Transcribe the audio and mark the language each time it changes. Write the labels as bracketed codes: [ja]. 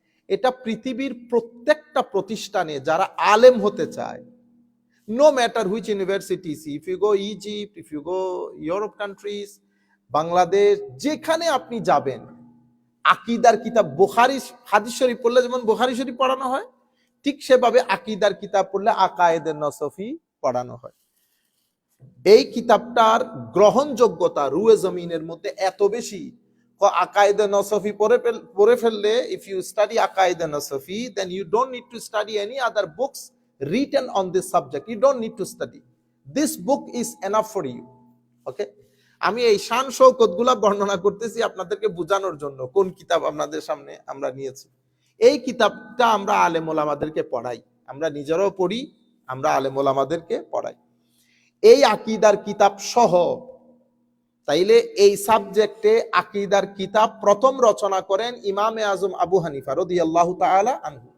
[bn] এটা পৃথিবীর প্রত্যেকটা প্রতিষ্ঠানে যারা আলেম হতে চায়, [en] no matter which universities, if you go Egypt, if you go Europe countries, [bn] Bangladesh, যেখানে আপনি যাবেন, আকীদার কিতাব, বুখারী হাদিস শরীফ পড়লে যেমন বুখারী শরীফ পড়ানো হয়, ঠিক সেভাবে আকীদার কিতাব পড়লে আকায়েদে নসফি পড়ানো হয়। এই কিতাবটার গ্রহণযোগ্যতা রুয়ে জমিনের মধ্যে এত বেশি, আকায়েদে নসফি পড়ে ফেললে, [en] If you study আকায়েদে নসফি, then you don't need to study any other books written on this subject. You don't need to study. This book is enough for you. Okay? [bn] আমি এই শান শৌকতগুলা বর্ণনা করতেছি আপনাদেরকে বোঝানোর জন্য কোন কিতাব আপনাদের সামনে আমরা নিয়েছি। এই কিতাবটা আমরা আলেম ওলামাদেরকে পড়াই, আমরা নিজেরাও পড়ি, আমরা আলেম ওলামাদেরকে পড়াই। এই আকীদার কিতাব সহ, তাইলে এই সাবজেক্টে আকীদার কিতাব প্রথম রচনা করেন ইমামে আজম আবু হানিফা রাদিয়াল্লাহু তাআলা আনহু।